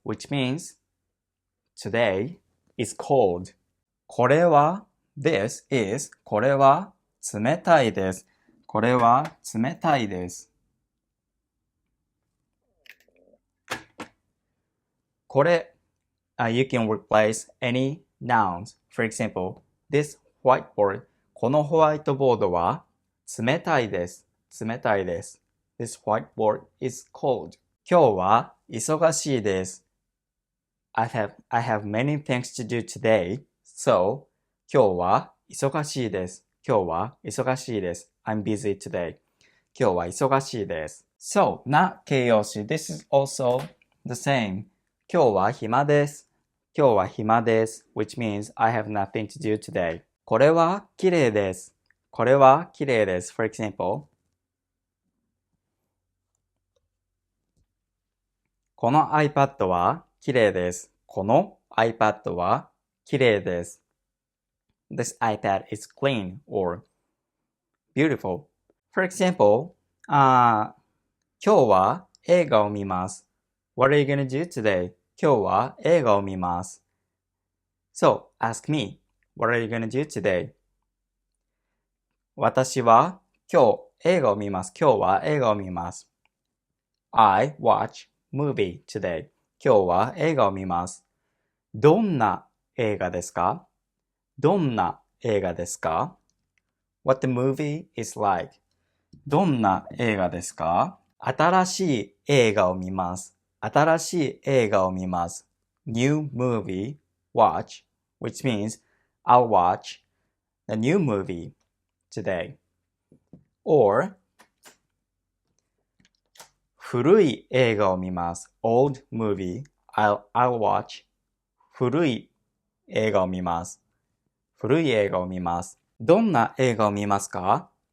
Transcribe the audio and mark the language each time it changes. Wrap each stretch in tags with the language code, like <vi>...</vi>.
<en>which means today is cold.</en> <ja>これは</ja> <en>this is</en> <ja>これは冷たいです。これは冷たいです。</ja> <en>これ、you can replace any nouns. For example, this whiteboard.</en> <ja>このホワイトボードは冷たいです。冷たいです。</ja> <en>This whiteboard is cold.</en> <ja>今日は忙しいです。</ja> <en>I have many things to do today.</en> <ja>So, 今日は忙しいです。今日は忙しいです。</ja> <en>I'm busy today.</en> <ja>今日は忙しいです。</ja> <en>So, な形容詞。This is also the same.</en> <ja>今日は暇です。今日は暇です。</ja> <en>which means I have nothing to do today.</en> <ja>これは綺麗です。これは綺麗です。</ja> <en>For example,</en> <ja>この iPad は綺麗です。この iPad は綺麗です。</ja> <en>This iPad is clean or beautiful. For example,</en> <ja>今日は映画を見ます。</ja> <en>What are you gonna do today?</en> <ja>今日は映画を見ます。</ja> <en>So, ask me, what are you gonna do today?</en> <ja>私は今日映画を見ます。今日は映画を見ます。</ja> <en>I watch movie today.</en> <ja>今日は映画を見ます。どんな映画ですか？どんな映画ですか？</ja> <en>What the movie is like.</en> <ja>どんな映画ですか？新しい映画を見ます。新しい映画を見ます。</ja> <en>New movie, watch, which means I'll watch a new movie today.</en> <ja>Or 古い映画を見ます。</ja> <en>Old movie. I'll watch</en> <ja>古い映画を見ます。古い映画を見ます。どんな映画を見ますか？</ja>